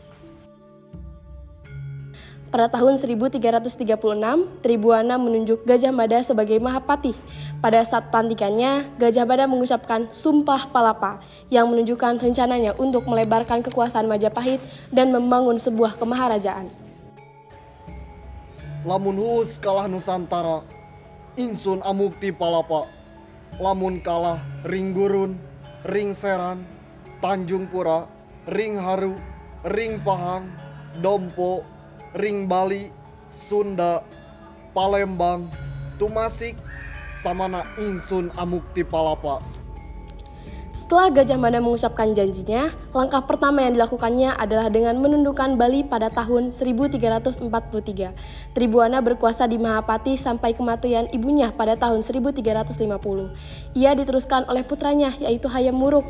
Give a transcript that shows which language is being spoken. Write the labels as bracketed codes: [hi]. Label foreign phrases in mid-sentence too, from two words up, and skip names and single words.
[id] Pada tahun 1336, Tribhuwana menunjuk Gajah Mada sebagai Mahapatih. Pada saat pelantikannya, Gajah Mada mengucapkan Sumpah Palapa yang menunjukkan rencananya untuk melebarkan kekuasaan Majapahit dan membangun sebuah kemaharajaan. [kaw] Lamun huus kalah Nusantara, Insun amukti palapa, lamun kalah ring gurun, ring seran, Tanjung Pura, ring haru, ring pahang, dompo, ring Bali, Sunda, Palembang, Tumasik, samana insun amukti palapa. [id] Setelah Gajah Mada mengucapkan janjinya, langkah pertama yang dilakukannya adalah dengan menundukkan Bali pada tahun 1343. Tribuana berkuasa di Mahapati sampai kematian ibunya pada tahun 1350. Ia diteruskan oleh putranya yaitu Hayam Wuruk.